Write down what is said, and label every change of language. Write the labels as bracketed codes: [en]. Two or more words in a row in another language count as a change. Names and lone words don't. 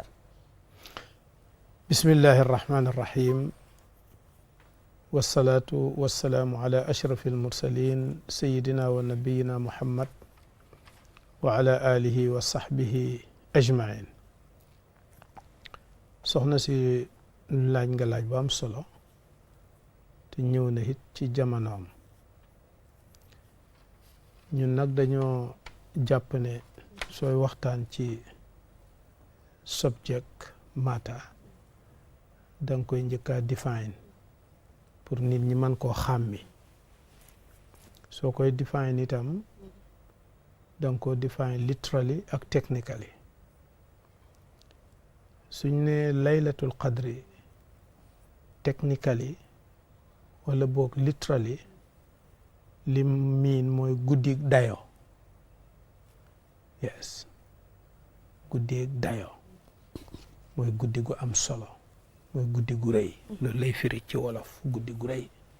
[ar] بسم الله الرحمن الرحيم والصلاة والسلام على أشرف المرسلين سيدنا ونبينا محمد وعلى آله وصحبه أجمعين. [wo] Soxna si laaj nga laaj bu am solo te ñëw na it ci jamonoom ñun nag dañoo jàpp ne sooy waxtaan ci [en] subject matter [wo] danga koy njëkka define pour nit ñi mën koo xàmmi soo koy define itam danga ko [en] define literally [wo] ak technically suñ ne [ar] ليلة القدر [wo] technically wala boog literally li miin mooy guddi dayo yes guddi dayo mooy guddi gu am solo mooy guddi gu rëy loolu lay firi ci wolof guddi gu rëy